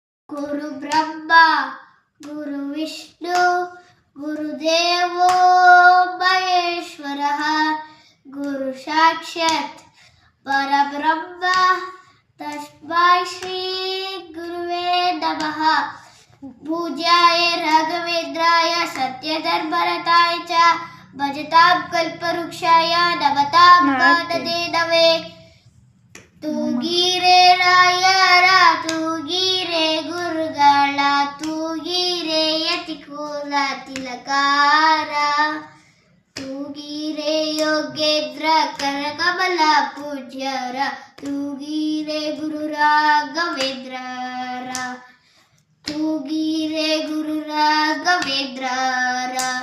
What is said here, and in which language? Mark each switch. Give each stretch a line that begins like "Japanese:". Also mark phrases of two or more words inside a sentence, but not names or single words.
Sanskrit: ಗುರು ಬ್ರಹ್ಮ ಗುರು ವಿಷ್ಣು ಗುರುದೇವೋ ಮಹೇಶ್ವರಃ ಗುರು ಸಾಕ್ಷಾತ್ ಪರಬ್ರಹ್ಮ ತಸ್ಮೈ ಶ್ರೀ ಗುರುವೇ ನಮಃ. ಪೂಜ್ಯಾಯ ರಾಘವೇಂದ್ರಾಯ ಸತ್ಯಧರ್ಮರತಾಯ ಚ ಭಜತಾಂ ಕಲ್ಪವೃಕ್ಷಾಯ ನಮತಾಂ ಕಾನನೇನವೇ.
Kannada: ತೂಗಿರೆ ರಾಯರ ತೂಗಿರೆ ಗುರುಗಳ ತೂಗಿರೆ ಯತಿಕುಲ ತಿಲಕಾರ ತೂಗಿರೆ ಯೋಗೇಂದ್ರ ಕರಕಮಲ ಪೂಜ್ಯರ ತೂಗಿರೆ ಗುರು ರಾಘವೇಂದ್ರರ ತೂಗಿರೆ ಗುರು ರಾಘವೇಂದ್ರರ.